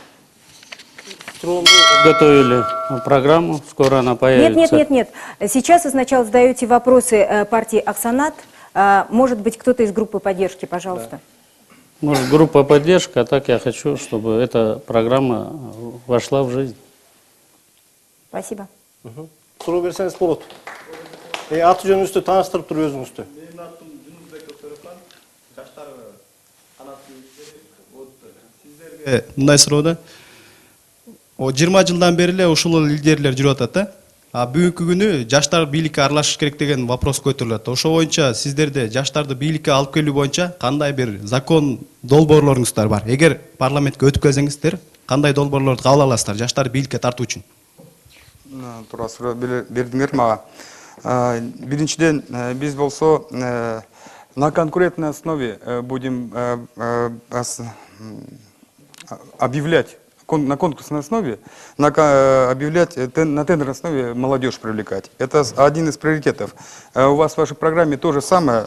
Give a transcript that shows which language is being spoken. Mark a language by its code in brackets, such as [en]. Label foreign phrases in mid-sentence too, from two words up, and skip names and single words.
[ru] Готовили программу, скоро она появится. Нет. Сейчас вы сначала задаете вопросы партии Аксанат. Может быть, кто-то из группы поддержки, пожалуйста. Может, группа поддержки, а так я хочу, чтобы эта программа вошла в жизнь. Спасибо. [ky] Суроо берсеңиз болот. Аты жөнүңүздү тааныштырып туруп өзүңүздү. Менин атым Жунузбек Токторохан, жаштар канаты сиздерге мындай суроо. 20 жылдан бери эле ушул лидерлер жүрүп атат да. Бүгүнкү күнү жаштар бийликке аралашыш керек деген вопрос көтөрүлөт. Ошо боюнча сиздерде жаштарды бийликке алып келүү боюнча кандай бир закон долбоорлоруңуздар бар? Эгер парламентке өтүп келсеңиздер, кандай долбоорлорду кабыл аласыздар жаштарды бийликке тартуу үчүн? Тура суроо бердиңер мага. биринчиден биз болсо [ru] на конкурентной основе будем объявлять на конкурсной основе, объявлять на тендерной основе молодежь привлекать. Это один из приоритетов. У вас в вашей программе то же самое.